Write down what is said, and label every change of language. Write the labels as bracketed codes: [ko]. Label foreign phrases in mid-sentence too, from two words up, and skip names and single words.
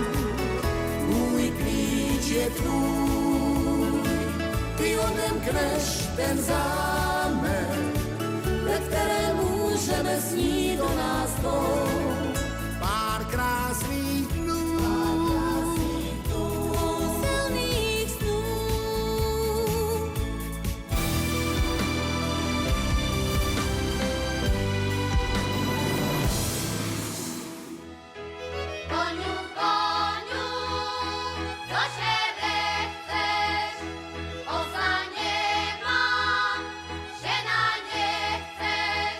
[cs] můj klíč je tvůj. Ty odemkneš ten zámek, ve kterém můžeme snít o nás dvou. pár krásných dnů. Silných snů. [pl] Koniu, koniu, do siebie chcesz, osa nie mam, żena nie chcesz.